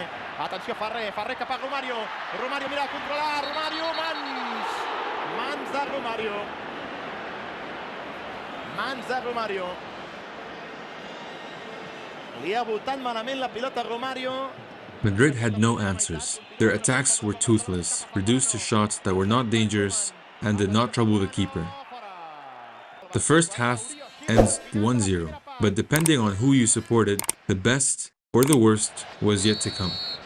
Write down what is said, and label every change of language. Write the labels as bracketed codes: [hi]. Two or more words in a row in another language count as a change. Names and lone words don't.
[ca] Atenció Ferrer cap a Romario. Romario mira a controlar. Romario, mans de Romario. Mans de Romario. Li ha voltat malament la pilota Romario. [en] Madrid had no answers. Their attacks were toothless, reduced to shots that were not dangerous and did not trouble the keeper. The first half ends 1-0, but depending on who you supported, the best or the worst was yet to come.